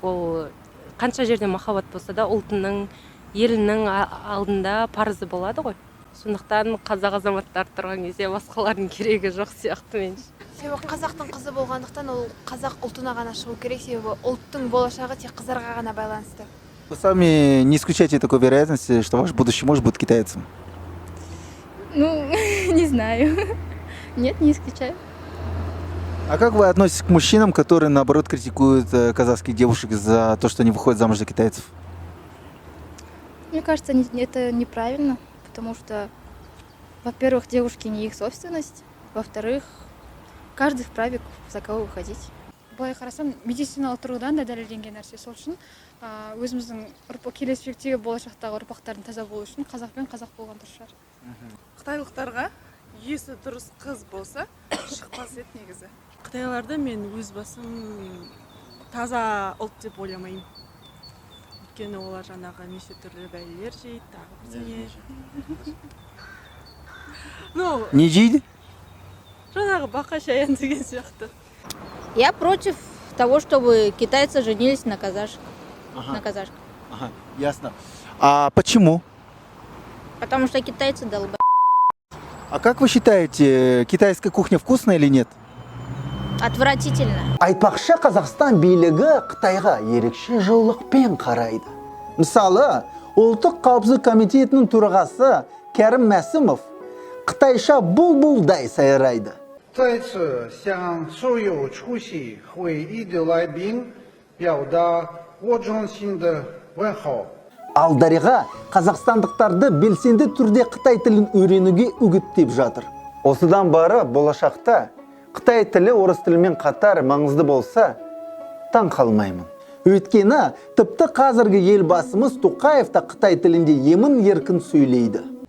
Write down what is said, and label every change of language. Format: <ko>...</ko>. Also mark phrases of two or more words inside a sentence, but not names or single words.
<kk>Ол қанша жерде махаббат болса да, ұлтының, елінің алдында парызы болады ғой. Сондықтан қазақ азаматтар тұрған кезде басқалардың керегі жоқ сияқты меніңше. Себебі қазақтың қызы болғандықтан ол қазақ ұлтына ғана шығу керек, себебі ұлттың болашағы тек қыздарға ғана байланысты.</kk> <ru>Вы сами не исключаете такой вероятности, что ваш будущий муж будет китайцем? Ну, не знаю. Нет, не исключаю. А как вы относитесь к мужчинам, которые, наоборот, критикуют казахских девушек за то, что они выходят замуж за китайцев? Мне кажется, это неправильно, потому что, во-первых, девушки не их собственность, во-вторых, каждый вправе за кого выходить.</ru> <kk>Былай қарасам, медициналық тұрғыдан да дәлелденген нәрсе. Сол үшін өзіміздің келешектегі болашақтағы ұрпақтардың таза болу үшін қазақ пен қазақ болған дұрыс шығар. Қытайлықтарға есі дұрыс қыз болса, шықпас еді негізі. Қытайларды мен өз басым таза ұлт деп ойламаймын. Өйткені олар жаңағы неше түрлі бәлелер жейді, тағы бірдеңе. Не жейді? Жаңағы бақа шаян деген сияқты.</kk> <ru>Я против того, чтобы китайцы женились на казашках. На казашках. Ага, ясно. А почему? Потому что китайцы долбают. А как вы считаете, китайская кухня вкусная или нет? Отвратительно.</ru> <kk>Айтпақшы, Қазақстан билігі Қытайға ерекше жылылықпен қарайды. Мысалы, ұлттық қауіпсіздік комитетінің төрағасы Кәрім Мәсімов Қытайша бұлбұлдай сайрайды.</kk> <zh>再次向所有出席会议的来宾表达我衷心的问候。</zh> <kk>Ал Дариға қазақстандықтарды белсенді түрде Қытай тілін үйренуге үгіттеп жатыр. Осыдан бары болашақта Қытай тілі орыс тілімен қатар маңызды болса, таң қалмаймын. Өйткені тіпті қазіргі елбасымыз Тоқаев та Қытай тілінде емін еркін сөйлейді.</kk>